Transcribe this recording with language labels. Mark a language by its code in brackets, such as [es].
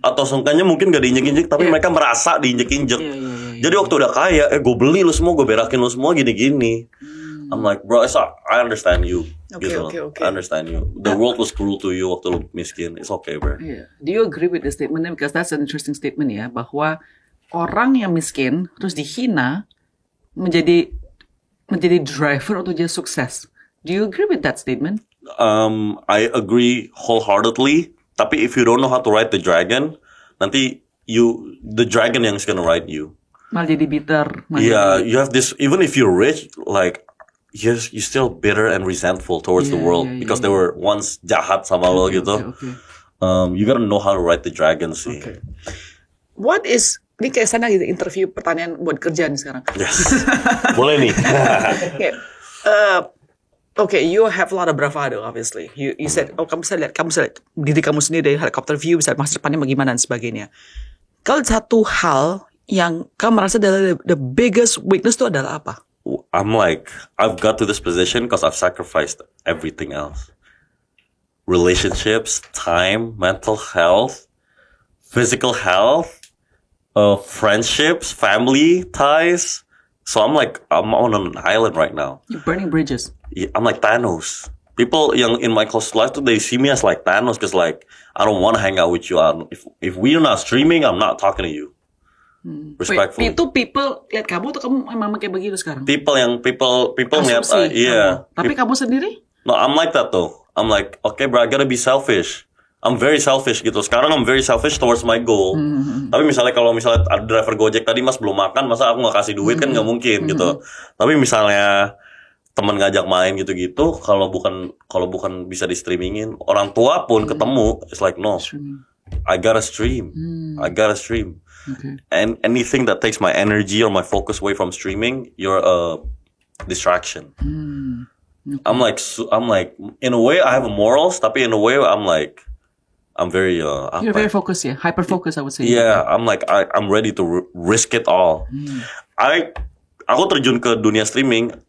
[id] Atau sangkanya mungkin gak diinjek-injek, tapi mereka merasa diinjek-injek. Jadi waktu udah kaya, gue beli lu semua, gue berakin lu semua gini-gini. [en] I'm like, bro, I understand you. Okay. I understand you. The world was cruel to you [id] waktu lu miskin. [en] It's okay, bro. Yeah. Do you agree with the statement? Because that's an interesting statement [id] ya, bahwa orang yang miskin terus dihina menjadi driver untuk jadi sukses. [en] Do you agree with that statement? I agree wholeheartedly. [id] Tapi [en] if you don't know how to ride the dragon, [id] nanti [en] the dragon yang is gonna ride you. [id] Malah jadi bitter. [en] You have this. Even if you're rich, like you're still bitter and resentful towards the world because they were once [id] jahat sama lo gitu. [en] Okay. You gotta know how to ride the dragon [id] sih. [en] Okay. What is [id] ini kayak sana gitu interview pertanyaan buat kerjaan sekarang. Yes. Boleh nih. [en] Okay. Okay, you have a lot of bravado, obviously. [id] You said, kamu bisa lihat diri kamu sendiri dari [en] helicopter view, [id] bisa masa depannya bagaimana dan sebagainya. Kalau satu hal yang kamu merasa adalah [en] the biggest weakness [id] itu adalah apa? [en] I'm like, I've got to this position because I've sacrificed everything else. Relationships, time, mental health, physical health, friendships, family ties. So I'm on an island right now. You're burning bridges. Yeah, I'm like Thanos. People [id] yang [en] in my close life, they see me as like Thanos because like I don't want to hang out with you. If we're not streaming, I'm not talking to you. Respectfully. Wait, [id] itu people lihat kamu atau kamu emang kayak begitu sekarang? People lihat, [en] yeah. [id] Tapi kamu sendiri? [en] No, I'm like that though. I'm like, okay, bro, I gotta be selfish. I'm very selfish [id] gitu. Sekarang [en] I'm very selfish towards my goal. [id] Tapi kalau misalnya ada driver Gojek tadi mas belum makan, masa aku nggak kasih duit kan nggak mungkin gitu. Tapi misalnya teman ngajak main gitu-gitu, kalau bukan bisa di streamingin, orang tua pun ketemu, [en] it's like no, I gotta stream. Okay. And anything that takes my energy or my focus away from streaming, you're a distraction. Okay. I'm like in a way I have morals, [id] tapi [en] in a way I'm very you're very focused, yeah, hyper focused, I would say. Yeah, I'm like I'm ready to risk it all. [id] Aku terjun ke dunia streaming.